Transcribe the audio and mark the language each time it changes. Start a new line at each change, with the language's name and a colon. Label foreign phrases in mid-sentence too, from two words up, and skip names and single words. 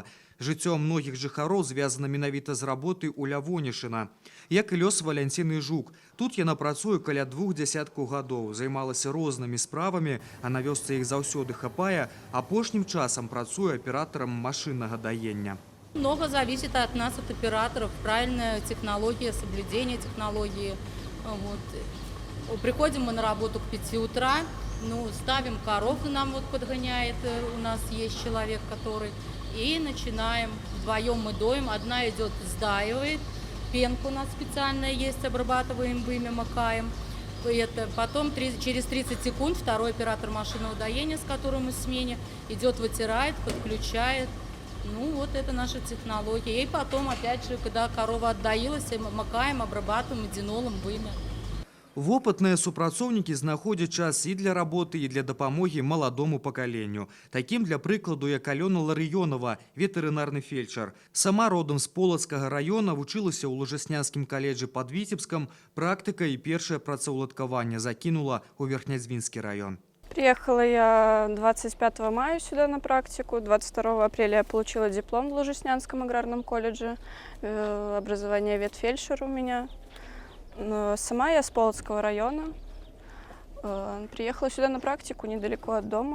Belarusian: Жыццё многіх жыхароў звязана менавіта з работай у Лявонішчына. Як і лёс Валянціны Жук. Тут яна працуе каля 2 дзясяткаў гадоў, займалася рознымі справамі, а на вёсцы іх заўсёды хапае, апошнім часам працуе аператарам машиннага даення.
Russian: Много зависит от нас, от операторов, правильная технология, соблюдение технологии. Вот. Приходим мы на работу к 5 утра, ставим коров, нам вот подгоняет, у нас есть человек, который, и начинаем, вдвоем мы доим, одна идет сдаивает, пенку у нас специальная есть, обрабатываем, вымя, макаем. Потом через 30 секунд второй оператор машинного доения, с которым мы в смене, идет, вытирает, подключает. Вот это наша технология. И потом, опять же, когда корова отдаилась, макаем, обрабатываем мединолом, вымя.
Belarusian: Вопытныя супрацоўнікі знаходзяць час і для работы, і для дапамогі маладому пакаленню. Такім, для прыкладу, як Алёна Ларыёнова, ветэрынарны фельчар. Сама родам з Полацкага раёна, вучылася ў Лужаснянскім каледжы пад Віцебскам, практыка і першае працаўладкаванне закінула ў Верхнядзвінскі раён.
Russian: Приехала я 25 мая сюда на практику. 22 апреля я получила диплом в Лужаснянском аграрном колледже. Образование ветфельдшер у меня. Сама я с Полоцкого района. Приехала сюда на практику недалеко от дома.